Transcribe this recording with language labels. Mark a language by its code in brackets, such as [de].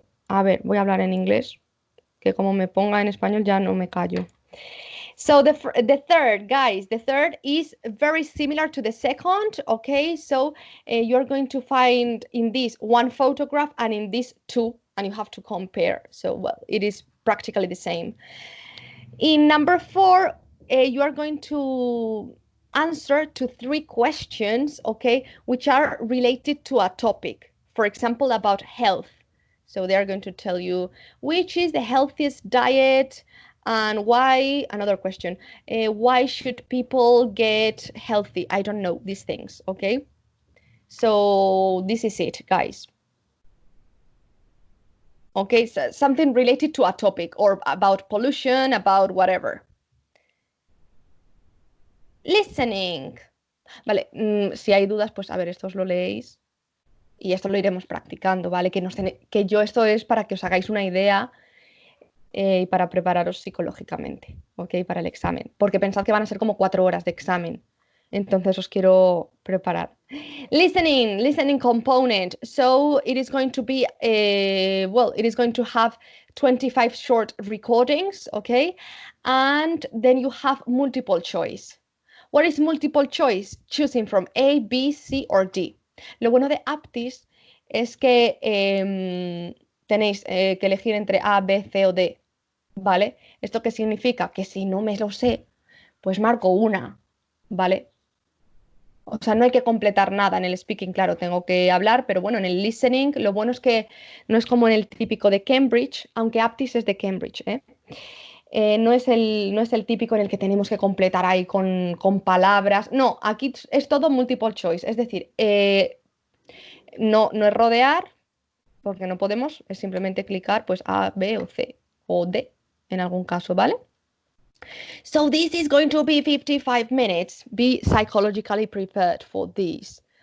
[es] A ver, voy a hablar en inglés, que como me ponga en español ya no me callo. [en] So the third, guys, the third is very similar to the second, okay? So you're going to find in this 1 photograph and in this 2, and you have to compare. So, well, it is practically the same. In number 4, you are going to answer to 3 questions, okay, which are related to a topic. For example, about health. So they are going to tell you which is the healthiest diet and why. Another question, why should people get healthy? I don't know these things, okay? So this is it, guys. Okay, so something related to a topic or about pollution, about whatever. Listening. [es] Vale, si hay dudas, pues a ver, esto os lo leéis. Y esto lo iremos practicando, ¿vale? Que yo esto es para que os hagáis una idea y para prepararos psicológicamente, ¿ok? Para el examen. Porque pensad que van a ser como 4 horas de examen. Entonces os quiero preparar. [en] Listening component. So it is going to be, it is going to have 25 short recordings, ¿ok? And then you have multiple choice. What is multiple choice? Choosing from A, B, C, or D. [es] Lo bueno de APATIS es que tenéis que elegir entre A, B, C o D, ¿vale? ¿Esto qué significa? Que si no me lo sé, pues marco una, ¿vale? O sea, no hay que completar nada en el speaking, claro, tengo que hablar, pero bueno, en el listening lo bueno es que no es como en el típico de Cambridge, aunque APATIS es de Cambridge, ¿eh? no es el típico en el que tenemos que completar ahí con palabras. No, aquí es todo multiple choice. Es decir, no es rodear, porque no podemos, es simplemente clicar pues A, B o C o D en algún caso, ¿vale? [en] So this is going to be 55 minutes. Be psychologically prepared for this.